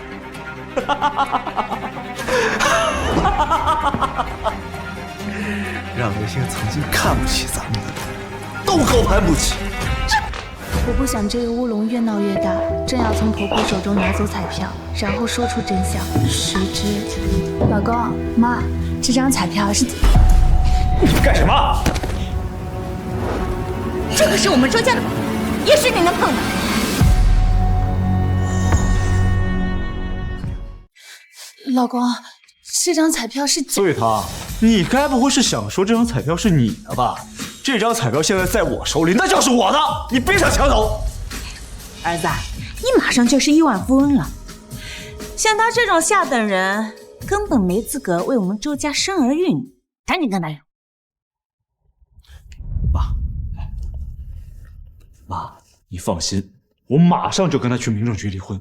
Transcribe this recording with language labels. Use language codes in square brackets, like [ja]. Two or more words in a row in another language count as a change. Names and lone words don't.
[zh] 讓那些曾經看不起咱們的人都高攀不起。我不想這個烏龍越鬧越大，正要從婆婆手中拿走彩票，然後說出真相，誰知老公媽，這張彩票是…… 你幹什麼？這可是我們周家的寶，也是你能碰的。老公，这張彩票是…… 所以他，你該不會是想說這張彩票是你的吧？這張彩票現在在我手裡，那就是我的，你別想搶走。兒子，你馬上就是億萬富翁了，像他這種下等人，根本沒資格為我們周家生兒育女。趕緊跟他說。媽，你放心，我馬上就跟他去民政局離婚。